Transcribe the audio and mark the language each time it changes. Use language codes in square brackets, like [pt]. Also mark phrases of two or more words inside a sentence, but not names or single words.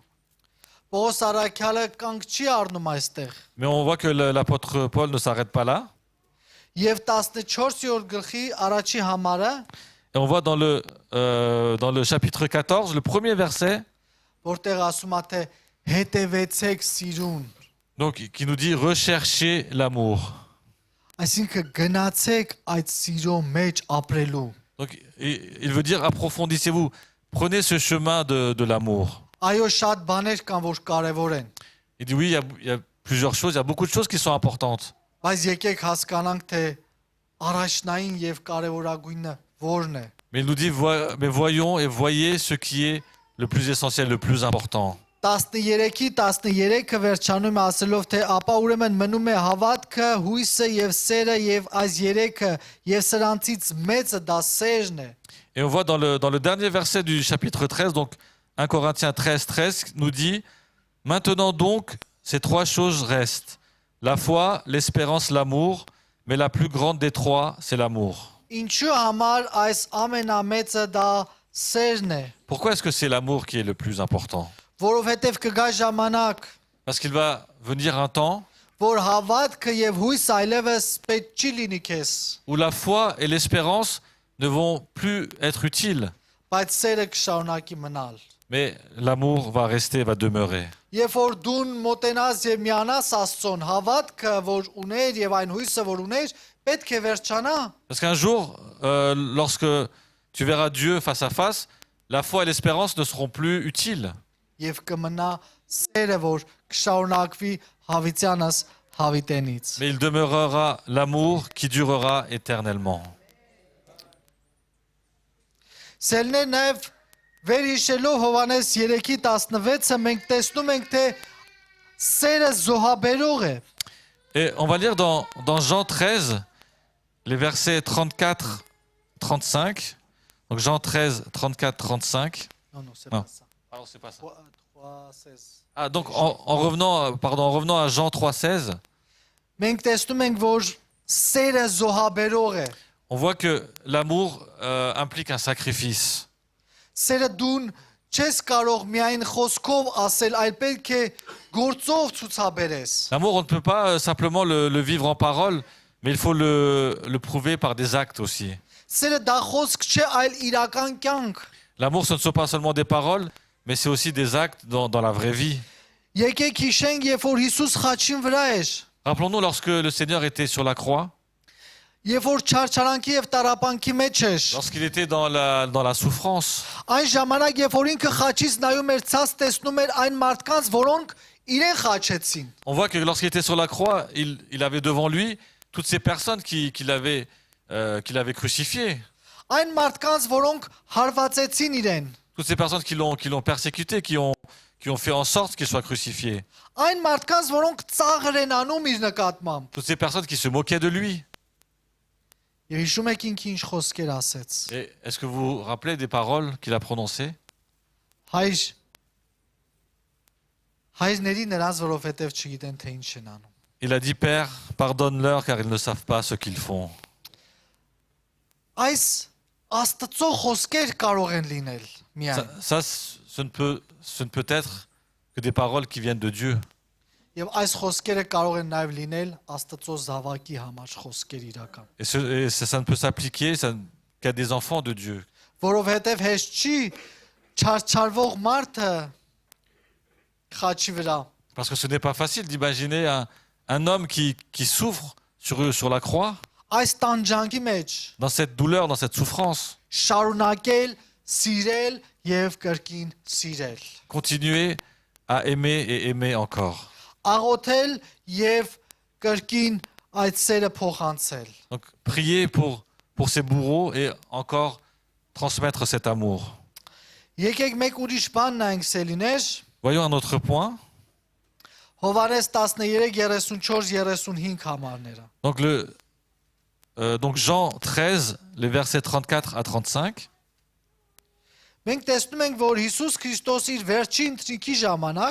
[hy] Պողոս Արաքյալը կանգ չի առնում այստեղ։ [fr] Mais on voit que l'apôtre Paul ne s'arrête pas là. [hy] Եվ 14-րդ գլխի առաջի համարը, [fr] Et on voit dans le chapitre 14, le premier verset, [hy] որտեղ ասում է թե հետևեցեք սիրուն։ [fr] donc, qui nous dit recherchez l'amour. [hy] Այսինքն գնացեք այդ սիրո մեջ ապրելու։ [fr] Donc il veut dire approfondissez-vous, prenez ce chemin de l'amour. [hy] Այո, շատ բաներ կան, որ կարևոր են, [fr] Il dit oui, il y a plusieurs choses, il y a beaucoup de choses qui sont importantes. [hy] բայց եկեք հասկանանք, թե առաջնային եւ կարևորագույնը որն է։ [fr] Mais il nous dit mais voyons et voyez ce qui est le plus essentiel, le plus important. [hy] 13-ի 13-ը վերջանում է ասելով, թե ապա ուրեմն մնում է հավատքը, հույսը եւ սերը եւ այս երեքը եւ սրանցից մեծը դա սերն է։ [fr] Et on voit dans le dernier verset du chapitre 13, donc 1 Corinthiens 13, 13, nous dit maintenant donc, ces trois choses restent. La foi, l'espérance, l'amour, mais la plus grande des trois, c'est l'amour. [hy] Ինչու համար այս ամենամեծը դա սերն է, [fr] Pourquoi est-ce que c'est l'amour qui est le plus important? [hy] որովհետեւ կգա ժամանակ, [fr] Parce qu'il va venir un temps [hy] որ հավատքը եւ հույսը այլևս պետք չի լինի քեզ, [fr] où la foi et l'espérance ne vont plus être utiles, [hy] բայց սերը կշարունակի մնալ։ [fr] mais l'amour va rester, va demeurer. [hy] Երբ որ դուն մոտենաս եւ միանաս Աստծուն, հավատքը որ ուներ եւ այն հույսը որ ուներ, պետք է վերջանա։ [fr] Parce qu'un jour, lorsque tu verras Dieu face à face, la foi et l'espérance ne seront plus utiles. [hy] Եվ կմնա սերը, որ կշարունակվի հավիտյանս հավիտենից։ [fr] Mais il demeurera l'amour qui durera éternellement. [hy] Սելներ նաև վերհիշելով Հովհաննես 3:16-ը մենք տեսնում ենք, թե սերը զոհաբերող է։ [fr] Et on va lire dans Jean 13, les versets 34, 35. Donc Jean 13, 34, 35. Non, c'est Ah. pas ça. Pardon, c'est pas ça. 3:16 Ah, donc en revenant à Jean 3, 16, [hy] Մենք տեսնում ենք, որ սերը զոհաբերող է։ [fr] on voit que l'amour implique un sacrifice. [hy] Սերը դուն չես կարող միայն խոսքով ասել, այլ պետք է գործով ցուցաբերես։ [fr] L'amour, on ne peut pas simplement le vivre en parole, mais il faut le prouver par des actes aussi. [hy] Սերը դա խոսք չէ, այլ իրական կյանք։ [fr] L'amour, ce ne sont pas seulement des paroles, mais c'est aussi des actes dans la vraie vie. [hy] Եկեք հիշենք, երբ որ Հիսուս խաչին վրա էր, [fr] Rappelons-nous lorsque le Seigneur était sur la croix, [hy] երբ որ չարչարանքի եւ տարապանքի մեջ էր, [fr] lorsqu'il était dans la souffrance. [hy] այն ժամանակ, երբ որ ինքը խաչից nայում էր, ցած տեսնում էր այն մարդկանց, որոնք իրեն խաչեցին։ [fr] On voit que lorsqu'il était sur la croix, il avait devant lui toutes ces personnes qui l'avaient crucifié. [hy] Այն մարդկանց, որոնք հարվածեցին իրեն։ [fr] Toutes ces personnes qui l'ont persécuté, qui ont fait en sorte qu'il soit crucifié. [hy] Այն մարդկանց, որոնք ծաղր են անում իր նկատմամբ։ [fr] Toutes ces personnes qui se moquaient de lui. [hy] Եվ հիշում եք ինքը ինչ խոսքեր ասեց։ [fr] Et est-ce que vous vous rappelez des paroles qu'il a prononcées? [hy] Հայրների նրանց, որովհետև չգիտեն, թե ինչ են անում։ [fr] Il a dit, Père, pardonne-leur car ils ne savent pas ce qu'ils font. [hy] Այս Աստծո խոսքեր կարող են լինել միայն։ [fr] Ce ne peut être que des paroles qui viennent de Dieu. [hy] Եվ այս խոսքերը կարող են նաև լինել Աստծո զավակի համար խոսքեր իրական։ [fr] Et ça ne peut s'appliquer qu'à des enfants de Dieu. [hy] Որովհետև հեշտ չի չարչարվող մարդը խաչի վրա։ [fr] Parce que ce n'est pas facile d'imaginer un homme qui souffre sur la croix, [hy] Այս տանջանքի մեջ [fr] dans cette douleur, dans cette souffrance. [hy] շարունակել, սիրել եւ կրկին սիրել։ [fr] Continuer à aimer et aimer encore. [hy] Աղոթել եւ կրկին այդ սերը փոխանցել։ [fr] Donc prier pour pour ses bourreaux et encore transmettre cet amour. [hy] Եկեք մեկ ուրիշ բան նայենք սելիներ, [fr] Voyons un autre point. [hy] Հովանես 13, 34, 35 համարները։ [fr] Donc Jean 13, les versets 34 à 35. [hy] Մենք տեսնում ենք, որ Հիսուս Քրիստոս իր վերջին ընթրիքի ժամանակ,